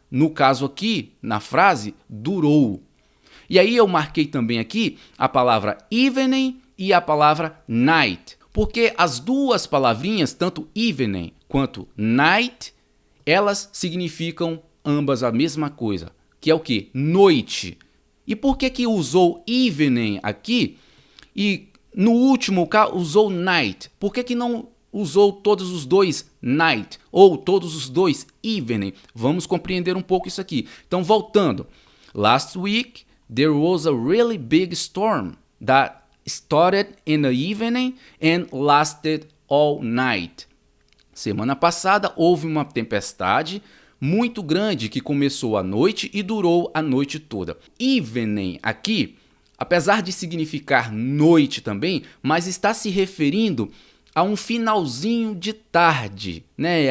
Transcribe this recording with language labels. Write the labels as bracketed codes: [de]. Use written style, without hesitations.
[pt] No caso aqui, na frase, durou. E aí eu marquei também aqui a palavra evening e a palavra night, porque as duas palavrinhas, tanto evening quanto night, elas significam ambas a mesma coisa, que é o quê? Noite. E por que usou evening aqui e no último caso usou night? Por que não usou todos os dois night ou todos os dois evening? Vamos compreender um pouco isso aqui. Então, voltando. [en] Last week, there was a really big storm that started in the evening and lasted all night. [pt] Semana passada houve uma tempestade muito grande que começou à noite e durou a noite toda. Evening aqui, apesar de significar noite também, mas está se referindo a um finalzinho de tarde, né?